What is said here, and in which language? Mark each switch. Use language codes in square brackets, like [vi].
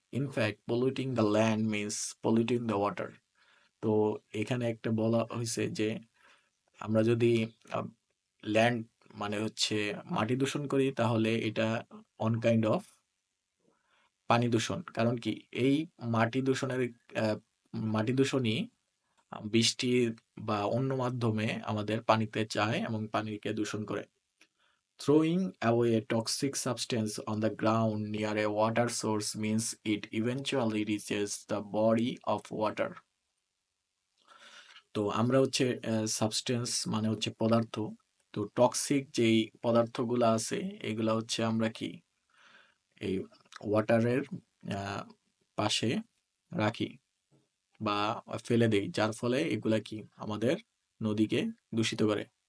[en] In fact polluting the land means polluting the water. [bn] তো এখানে একটা বলা হয়েছে যে আমরা যদি ল্যান্ড মানে হচ্ছে মাটি দূষণ করি তাহলে এটা [en] one kind of [bn] পানি দূষণ। কারণ কি এই মাটি দূষণের আহ, মাটি দূষণই বৃষ্টি বা অন্য মাধ্যমে আমাদের পানিতে যায় এবং পানিকে দূষণ করে। [en] Throwing away a toxic substance on the ground near a water source means it eventually reaches the body of water. [bn] তো আমরা হচ্ছে সাবস্টেন্স মানে হচ্ছে পদার্থ। তো টক্সিক যেই পদার্থগুলো আছে এগুলা হচ্ছে আমরা কি এই ওয়াটারের পাশে রাখি বা ফেলে দেই, যার ফলে এগুলা কি আমাদের নদীকে দূষিত করে।